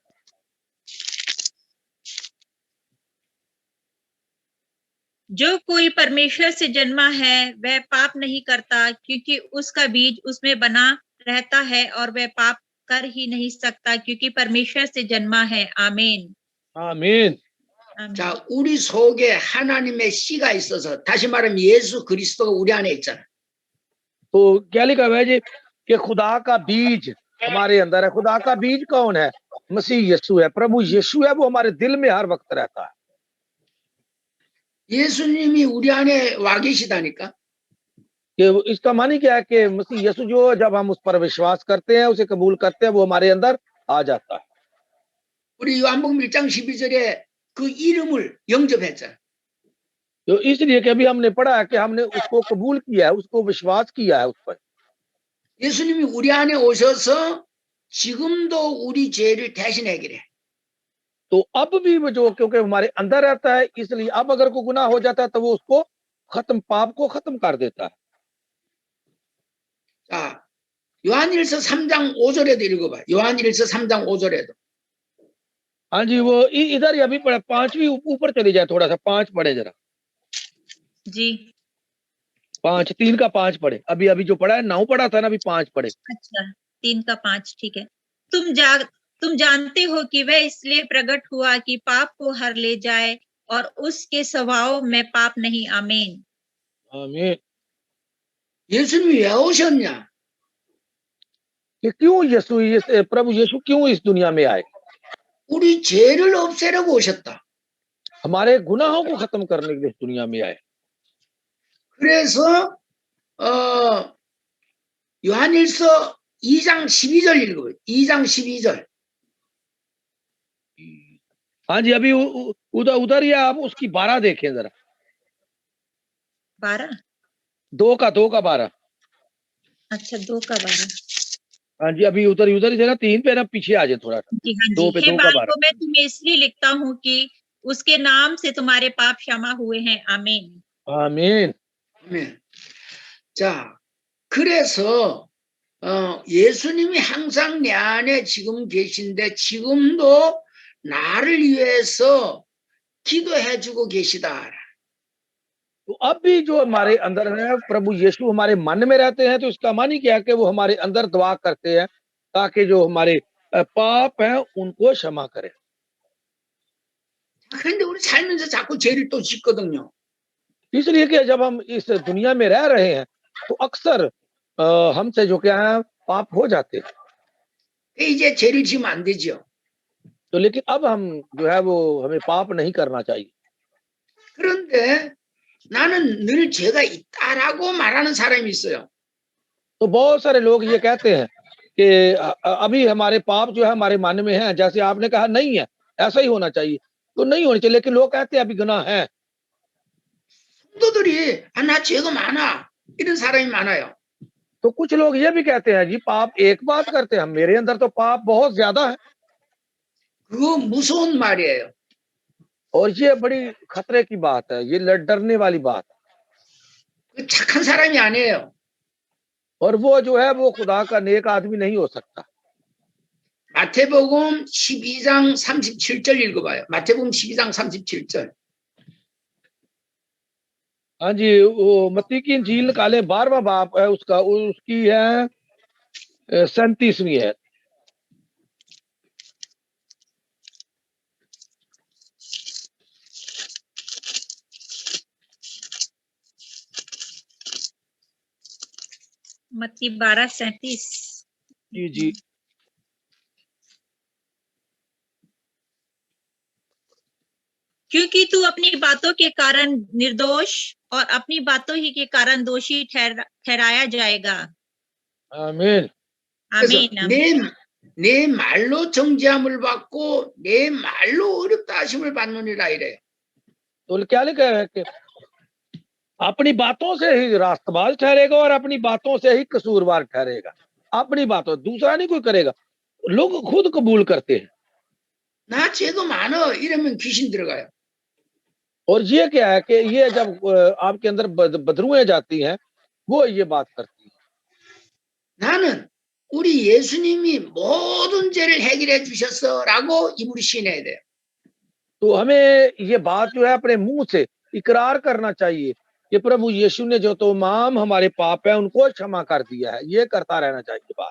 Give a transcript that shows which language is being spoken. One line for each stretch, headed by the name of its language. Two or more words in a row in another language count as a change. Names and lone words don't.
Hindi: जो कोई परमेश्वर से जन्मा है वह पाप नहीं करता, क्योंकि उसका बीज उसमें बना रहता है, और वह पाप कर ही नहीं सकता क्योंकि परमेश्वर से जन्मा है। आमीन आमीन।
Korean: 자, 우리 속에 하나님의 씨가 있어서, 다시 말하면 예수 그리스도가 우리 안에 있잖아.
Hindi: तो क्या लिखा हुआ है जी कि खुदा का बीज हमारे अंदर है। खुदा का बीज कौन है? मसीह यीशु है, प्रभु यीशु है, वो हमारे दिल में हर वक्त रहता है।
Korean: 예수님이 우리 안에 와 계시다니까.
Hindi: कि इसका मानी क्या है कि मसीह यीशु जो, जब हम उस पर विश्वास करते हैं, उसे कबूल करते हैं, वो हमारे अंदर आ जाता है।
Korean: 우리 요한복음 1장 12절에 그 이름을 영접했잖아.
Hindi: तो इसलिए कि अभी हमने पढ़ा है कि हमने उसको कबूल किया है, उसको विश्वास किया है उस पर।
Korean: 예수님이 우리 안에 오셔서 지금도 우리 죄를 대신 해결해.
Hindi: तो अब भी वो जो क्योंकि हमारे अंदर रहता है, इसलिए अब अगर कोई गुनाह हो जाता है तो वो उसको पाप को खत्म कर देता है।
Korean: 자, 요한일서 3장 5절에도 읽어봐. 요한일서 3장 5절에도.
Hindi: हाँ जी, वो इधर ही अभी पढ़ा, 5वीं ऊपर चले जाए, थोड़ा सा 5 पढ़े जरा, जी 5 3 का 5 पढ़े। अभी अभी जो पढ़ा है 9 पढ़ा था ना, अभी 5 पढ़े। अच्छा 3 का 5 ठीक है। तुम जानते हो कि वह इसलिए प्रकट हुआ कि पाप को हर ले जाए और उसके स्वभाव में पाप नहीं। आमीन। आमीन।
Korean: 예수님이 왜 오셨냐?
Hindi: कि क्यों प्रभु यीशु क्यों इस दुनिया में आए?
Korean: 우리 죄를 없애려고 오셨다.
Hindi: हमारे गुनाहों को खत्म करने के लिए इस दुनिया में आए।
Korean: 그래서 요한일서 2장 12절 읽어요. 2장 12절.
Hindi: हाँ जी, अभी उधर उधर ही आप उसकी 12 देखें जरा, 12 2 का 12। अच्छा 2 का 12। हाँ जी, अभी उधर ही थे ना, 3 पे ना, पीछे आ जाए थोड़ा सा। जी हाँ 2 जी। पे हे 2 का 12। बालकों, मैं तुम्हें इसलिए लिखता हूँ कि उसके नाम से तुम्हारे पाप क्षमा हुए हैं। आमीन। आमीन।
Korean: 아멘. 자, 그래서 예수님이 항상 내 안에 지금 계신데 지금도 나를 위해서 기도해주고 계시다.
Hindi: तो अब भी जो हमारे अंदर है, प्रभु यीशु हमारे मन में रहते हैं, तो इसका मानी क्या है कि वो हमारे अंदर दुआ करते हैं ताकि जो हमारे पाप हैं उनको क्षमा करें।
Korean: 그런데 우리 살면서 자꾸 죄를 또 짓거든요.
Hindi: इसलिए कि जब हम इस दुनिया में रह रहे हैं तो अक्सर हमसे जो क्या है पाप हो जाते हैं।
Korean: 이제 죄를 지으면 안 되죠.
Hindi: तो लेकिन अब हम जो है वो हमें पाप नहीं करना चाहिए।
Korean: 그런데 나는 늘 죄가 있다라고 말하는 사람이 있어요.
Hindi: तो बहुत सारे लोग ये कहते हैं कि अभी हमारे पाप जो है हमारे मन में है, जैसे आपने कहा नहीं है, ऐसा ही होना चाहिए, तो नहीं होनी चाहिए, लेकिन लोग कहते हैं अभी गुनाह है।
Korean: 성도들이 나 죄가 많아 이런 사람이 많아요.
Hindi: तो कुछ लोग ये भी कहते हैं जी पाप एक बात करते हैं, मेरे अंदर तो पाप बहुत ज्यादा है।
Korean: 그거 무서운 말이에요.
Hindi: और ये बड़ी खतरे की बात है, ये डरने वाली बात है।
Korean: 그 착한 사람이 아니에요.
Hindi: और वो जो है वो खुदा का नेक आदमी नहीं हो सकता।
Korean: 마태복음 12장 37절 읽어봐요. 마태복음 12장 37절.
Hindi: हाँ जी, वो मत्ती की इंजील निकाले 12वां बाब है उसका, उसकी है 37वीं है। मत्ती 12:37। जी जी। क्योंकि तू अपनी बातों के कारण निर्दोष और अपनी बातों ही के कारण दोषी ठहराया जाएगा। आमीन। आमीन। आमीन।
Korean: 내 말로 정죄함을 받고 내 말로 어렵다 하심을 받느니라 이래요.
Hindi: तो क्या लिखा है कि अपनी बातों से ही रास्तबाज ठहरेगा और अपनी बातों से ही कसूरवार ठहरेगा। अपनी बातों, दूसरा नहीं कोई करेगा, लोग खुद कबूल करते हैं।
Korean: 나 죄가 많아 이러면 귀신 들어가요.
Hindi: और ये क्या है कि ये जब आपके अंदर बदरुएं जाती हैं, वो ये बात करती है।
Korean: 나는 우리 예수님이 모든 죄를 해결해 주셨어라고 입으로 시인해야 돼요.
Hindi: तो हमें ये बात जो है अपने मुंह से इकरार करना चाहिए कि प्रभु यीशु ने जो तमाम हमारे पाप है उनको क्षमा कर दिया है, ये करता रहना चाहिए बात।